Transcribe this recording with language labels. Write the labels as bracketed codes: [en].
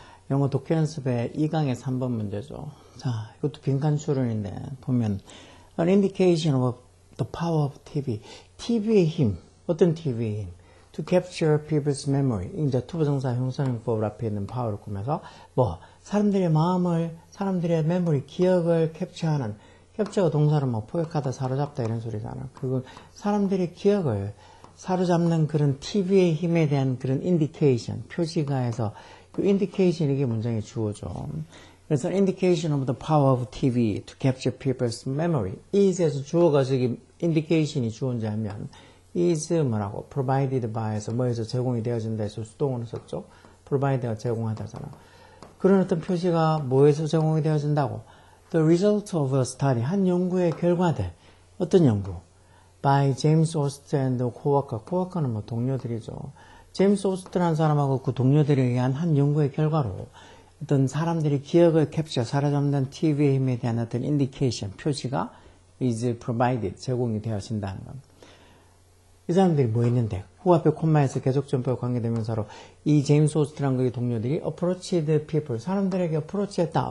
[ko] 영어 독해 연습의 2강의 3번 문제죠. 자, 이것도 빈칸 추론인데, 보면, [en] An indication of the power of TV. [ko] TV의 힘. 어떤 TV의 힘? [en] To capture people's memory. [ko] 이제 투부정사 형용사용법 앞에 있는 power를 꾸며서, 사람들의 마음을, 사람들의 memory, 기억을 캡처하는, 캡처가 동사로 포획하다, 사로잡다 이런 소리잖아. 그리고 사람들의 기억을 사로잡는 그런 TV의 힘에 대한 그런 indication, 표시가에서 그 indication 이게 문장의 주어죠. [en] 그래서 indication of the power of TV to capture people's memory. [ko] is에서 주어가 저기 indication이 주어인지 하면 is 뭐라고? provided by에서 뭐에서 제공이 되어진다 해서 수동으로 썼죠. provide가 제공하다잖아. 그런 어떤 표시가 뭐에서 제공이 되어진다고? [en] The result of a study. [ko] 한 연구의 결과들. 어떤 연구? [en] by James Ost and coworker. [ko] coworker는 동료들이죠. 제임스 오스트라는 사람하고 그 동료들에 의한 한 연구의 결과로 어떤 사람들이 기억을 캡처, 사로잡는 TV의 힘에 대한 어떤 indication, 표시가 is provided, 제공이 되어진다는 겁니다. 이 사람들이 뭐 했는데, 후 앞에 콤마에서 계속 전법 관계되면서로 이 제임스 오스트라는 그의 동료들이 [en] approached people, [ko] 사람들에게 approach했다.